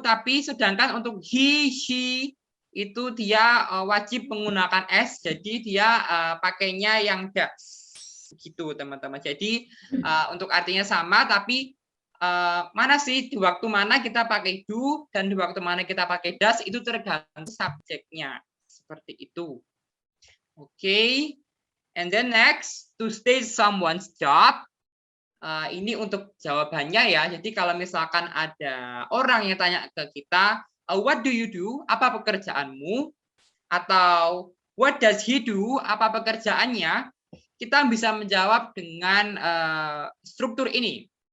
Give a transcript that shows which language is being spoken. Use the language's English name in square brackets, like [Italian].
[Indonesian] Tapi sedangkan untuk he, she itu dia wajib menggunakan s, jadi dia pakainya yang does gitu teman-teman. Jadi untuk artinya sama, tapi mana sih di waktu mana kita pakai do dan di waktu mana kita pakai does itu tergantung subjeknya, seperti itu. Oke. [English] And then next, to state someone's job. [Indonesian] Ini untuk jawabannya ya. Jadi kalau misalkan ada orang yang tanya ke kita, [English] what do you do? [Indonesian] Apa pekerjaanmu? Atau [English] what does he do? [Indonesian] Apa pekerjaannya? Kita bisa menjawab dengan struktur ini.